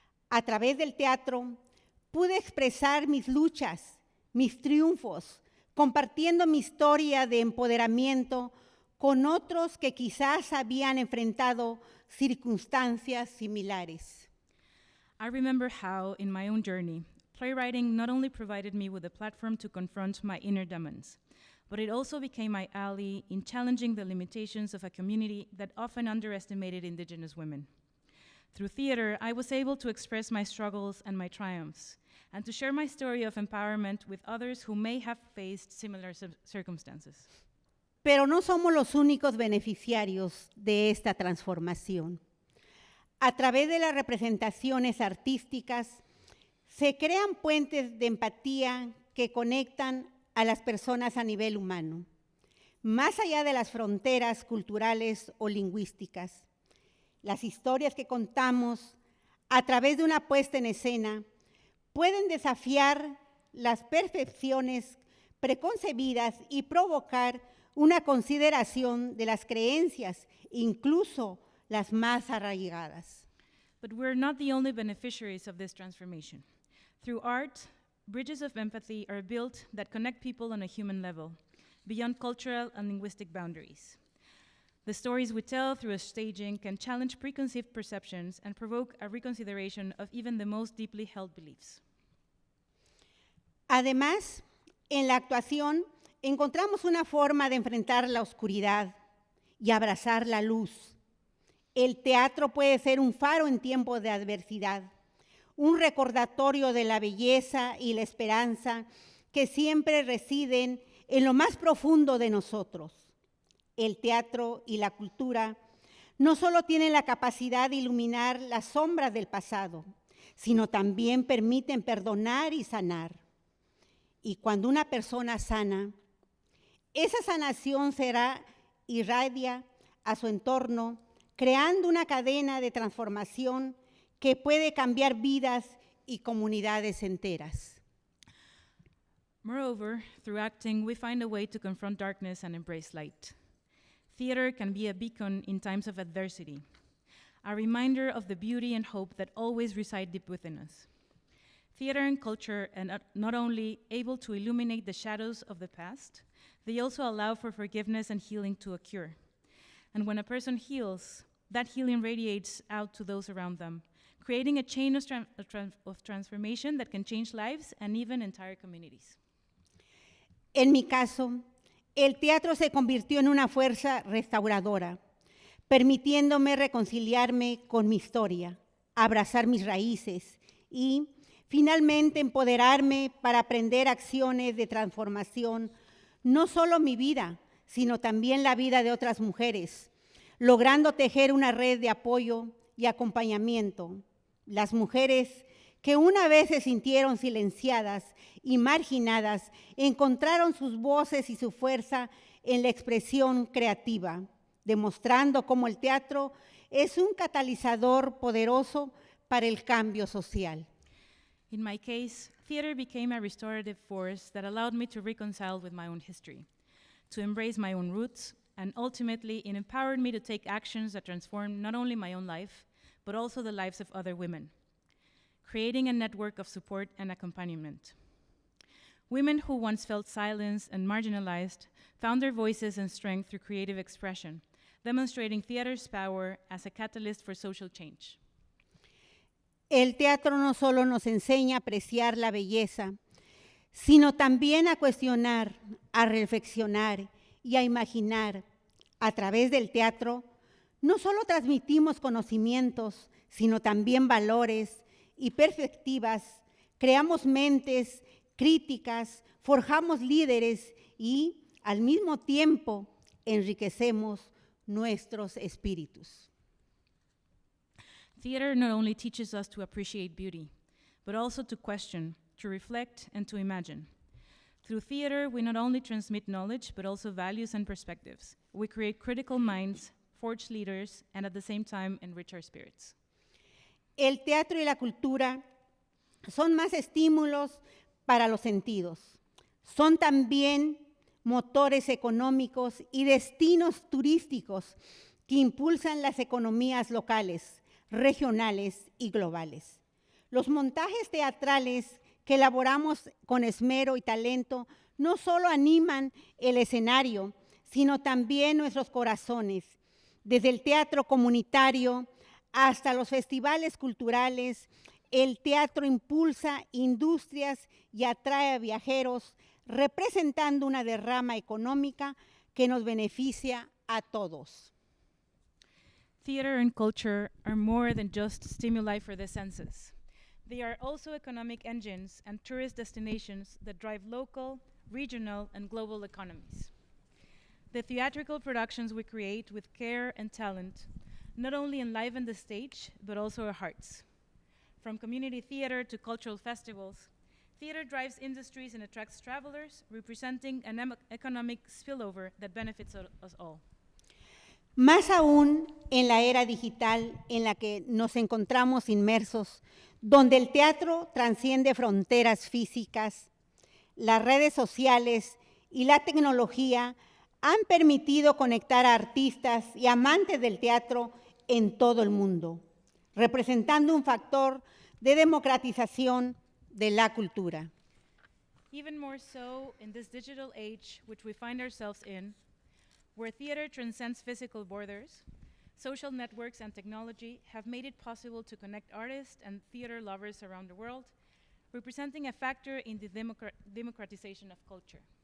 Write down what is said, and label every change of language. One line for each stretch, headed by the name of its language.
Spanish: A través del teatro pude expresar mis luchas, mis triunfos, compartiendo mi historia de empoderamiento con otros que quizás habían enfrentado circunstancias similares.
English: I remember how, in my own journey, playwriting not only provided me with a platform to confront my inner demons, but it also became my ally in challenging the limitations of a community that often underestimated Indigenous women. Through theater, I was able to express my struggles and my triumphs, and to share my story of empowerment with others who may have faced similar circumstances.
Spanish: Pero no somos los únicos beneficiarios de esta transformación. A través de las representaciones artísticas, se crean puentes de empatía que conectan a las personas a nivel humano, más allá de las fronteras culturales o lingüísticas. Las historias que contamos a través de una puesta en escena pueden desafiar las percepciones preconcebidas y provocar una consideración de las creencias, incluso las más arraigadas.
English: But we're not the only beneficiaries of this transformation. Through art, bridges of empathy are built that connect people on a human level, beyond cultural and linguistic boundaries. The stories we tell through a staging can challenge preconceived perceptions and provoke a reconsideration of even the most deeply held beliefs.
Spanish: Además, en la actuación encontramos una forma de enfrentar la oscuridad y abrazar la luz. El teatro puede ser un faro en tiempos de adversidad, un recordatorio de la belleza y la esperanza que siempre residen en lo más profundo de nosotros. El teatro y la cultura no solo tienen la capacidad de iluminar las sombras del pasado, sino también permiten perdonar y sanar. Y cuando una persona sana, esa sanación irradia a su entorno, creando una cadena de transformación que puede cambiar vidas y comunidades enteras.
English: Moreover, through acting, we find a way to confront darkness and embrace light. Theater can be a beacon in times of adversity, a reminder of the beauty and hope that always reside deep within us. Theater and culture are not only able to illuminate the shadows of the past, they also allow for forgiveness and healing to occur. And when a person heals, that healing radiates out to those around them, creating a chain of transformation that can change lives and even entire communities.
Spanish: En mi caso, el teatro se convirtió en una fuerza restauradora, permitiéndome reconciliarme con mi historia, abrazar mis raíces y, finalmente, empoderarme para aprender acciones de transformación, no solo mi vida, sino también la vida de otras mujeres, logrando tejer una red de apoyo y acompañamiento. Las mujeres que una vez se sintieron silenciadas y marginadas, encontraron sus voces y su fuerza en la expresión creativa, demostrando cómo el teatro es un catalizador poderoso para el cambio social.
English: In my case, theater became a restorative force that allowed me to reconcile with my own history, to embrace my own roots, and ultimately it empowered me to take actions that transformed not only my own life, but also the lives of other women, creating a network of support and accompaniment. Women who once felt silenced and marginalized found their voices and strength through creative expression, demonstrating theater's power as a catalyst for social change.
Spanish: El teatro no solo nos enseña a apreciar la belleza, sino también a cuestionar, a reflexionar y a imaginar. A través del teatro, no solo transmitimos conocimientos, sino también valores y perspectivas, creamos mentes críticas, forjamos líderes y, al mismo tiempo, enriquecemos nuestros espíritus.
English: Theater not only teaches us to appreciate beauty, but also to question, to reflect, and to imagine. Through theater, we not only transmit knowledge, but also values and perspectives. We create critical minds, forge leaders, and at the same time, enrich our spirits.
Spanish: El teatro y la cultura son más estímulos para los sentidos. Son también motores económicos y destinos turísticos que impulsan las economías locales, regionales y globales. Los montajes teatrales que elaboramos con esmero y talento no solo animan el escenario, sino también nuestros corazones. Desde el teatro comunitario hasta los festivales culturales, el teatro impulsa industrias y atrae a viajeros, representando una derrama económica que nos beneficia a todos.
English: Theater and culture are more than just stimuli for the senses. They are also economic engines and tourist destinations that drive local, regional, and global economies. The theatrical productions we create with care and talent not only enliven the stage, but also our hearts. From community theater to cultural festivals, theater drives industries and attracts travelers, representing an economic spillover that benefits us all.
Spanish: Más aún en la era digital en la que nos encontramos inmersos, donde el teatro transciende fronteras físicas, las redes sociales y la tecnología han permitido conectar a artistas y amantes del teatro en todo el mundo, representando un factor de democratización de la cultura.
English: Even more so in this digital age which we find ourselves in, where theater transcends physical borders, social networks and technology have made it possible to connect artists and theater lovers around the world, representing a factor in the democratization of culture.